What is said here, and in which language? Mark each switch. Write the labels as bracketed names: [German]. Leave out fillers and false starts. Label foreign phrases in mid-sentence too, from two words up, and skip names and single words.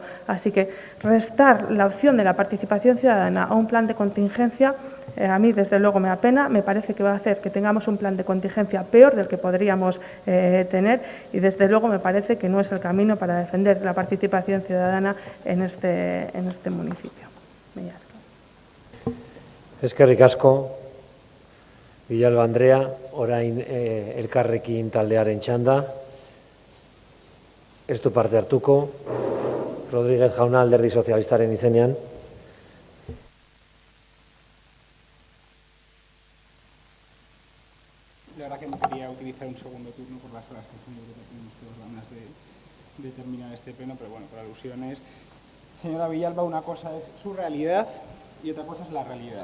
[Spanish] Así que restar la opción de la participación ciudadana a un plan de contingencia, a mí desde luego me apena, me parece que va a hacer que tengamos un plan de contingencia peor del que podríamos tener y desde luego me parece que no es el camino para defender la participación ciudadana en este municipio. [Basque] Eskerrik asko, Villalba Andrea, orain Elkarrekin taldearen txanda. Ez du parte hartuko, Rodríguez jauna Alderdi Sozialistaren izenean. [Spanish] La verdad que no quería utilizar un segundo turno por las horas que tenemos todas ganas de terminar este pleno, pero bueno, por alusiones. Señora Villalba, una cosa es su realidad y otra cosa es la realidad.